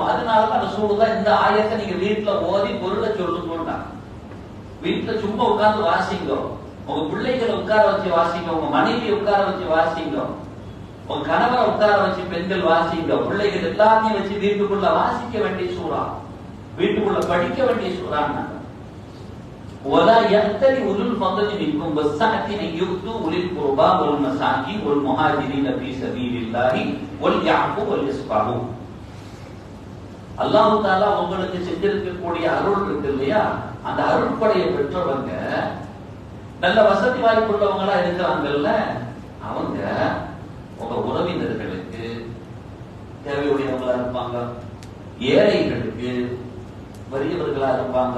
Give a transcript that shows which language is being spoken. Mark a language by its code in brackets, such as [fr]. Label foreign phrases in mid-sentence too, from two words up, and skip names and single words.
[ta] அதனாலதான் ரசூலுல்லாஹ் இந்த ஆயத்தை நீங்க வீட்டுல ஓதி பொருளை சொல்லுங்க. வீட்டுல சும்மா உட்கார்ந்து வாசிங்க, உங்க பிள்ளைகளை உட்கார வச்சு வாசிங்க, உங்க மனைவி உட்கார வச்சு வாசிங்க, உங்க கணவரை உட்கார வச்சு பெண்கள் வாசிங்க, பிள்ளைகள் எல்லாத்தையும் வச்சு வீட்டுக்குள்ள வாசிக்க வேண்டிய சூறா, வீட்டுக்குள்ள படிக்க வேண்டிய சூறான்னு. [ar] ولا يأتل أولو الفضل منكم والسعة أن يؤتوا أولي القربى والمساكين والمهاجرين في سبيل الله وليعفوا وليصفحوا. الله تعالى [ta] உங்களுக்கு செஞ்சிருக்கக்கூடிய அருள் இருக்கு இல்லையா, அந்த அருள்படையை பெற்றவங்க நல்ல வசதி வாய்ப்புள்ளவங்களா இருக்கிறாங்கல்ல, அவங்க உங்க உறவினர்களுக்கு தேவையுடையவங்களா இருப்பாங்க, ஏழைகளுக்கு வறியவர்களா இருப்பாங்க.